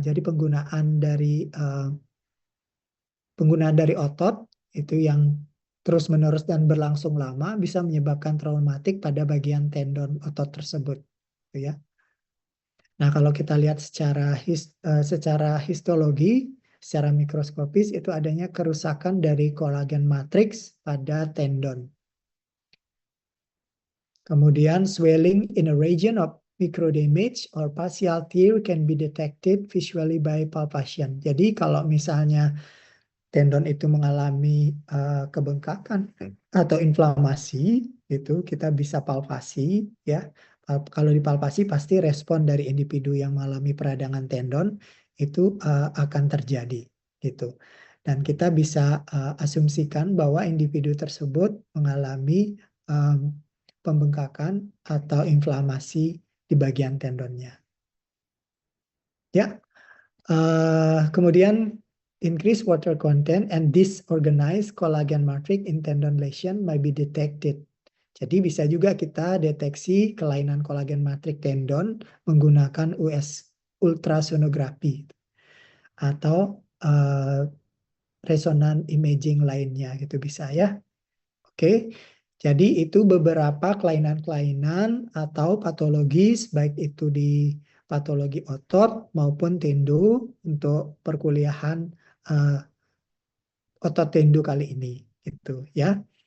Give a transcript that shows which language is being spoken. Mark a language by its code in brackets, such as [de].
[id] Jadi penggunaan dari otot itu yang terus-menerus dan berlangsung lama bisa menyebabkan traumatik pada bagian tendon otot tersebut, gitu ya. Nah, kalau kita lihat secara histologi, secara mikroskopis itu adanya kerusakan dari kolagen matrix pada tendon. Kemudian [en] swelling in a region of microdamage or partial tear can be detected visually by palpation. [id] Jadi kalau misalnya tendon itu mengalami kebengkakan atau inflamasi, itu kita bisa palpasi ya. Kalau dipalpasi pasti respon dari individu yang mengalami peradangan tendon itu akan terjadi gitu. Dan kita bisa asumsikan bahwa individu tersebut mengalami pembengkakan atau inflamasi di bagian tendonnya. Ya, kemudian [en] increased water content and disorganized collagen matrix in tendon lesion may be detected. [id] Jadi bisa juga kita deteksi kelainan kolagen matrik tendon menggunakan ultrasonografi atau resonan imaging lainnya gitu bisa ya. Oke. Jadi itu beberapa kelainan-kelainan atau patologis baik itu di patologi otot maupun tendo untuk perkuliahan otot tendo kali ini gitu ya.